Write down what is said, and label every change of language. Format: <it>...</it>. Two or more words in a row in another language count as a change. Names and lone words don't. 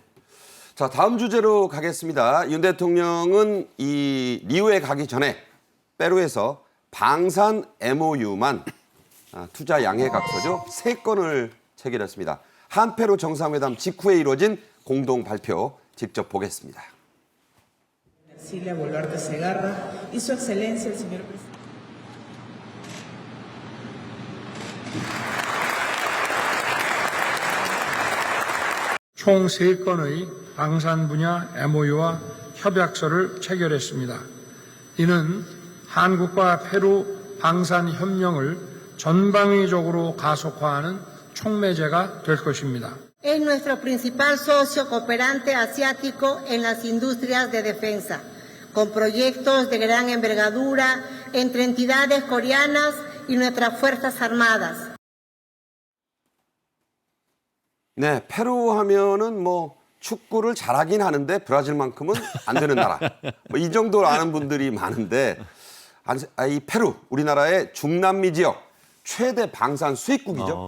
<ko>자, 다음 주제로 가겠습니다. 윤 대통령은 이 리우에 가기 전에 페루에서 방산 MOU만 투자 양해각서죠. 3건을 체결했습니다. 한페루 정상회담 직후에 이루어진 공동 발표 직접 보겠습니다.</ko> <es>Silvia Boluarte Segarra y su excelencia el señor presidente.</es> <ko>총 3건의 방산 분야 MOU와 협약서를 체결했습니다. 이는 한국과 페루 방산 협력을 전방위적으로 가속화하는 촉매제가 될 것입니다.</ko> <es>Es nuestro principal socio cooperante asiático en las industrias de defensa, con proyectos de gran envergadura entre entidades coreanas y nuestras Fuerzas Armadas.</es> <ko>네, 페루 하면은 뭐 축구를 잘하긴 하는데 브라질만큼은 안 되는 나라. 뭐 이 정도로 아는 분들이 많은데 이 페루, 우리나라의 중남미 지역 최대 방산 수입국이죠.</ko>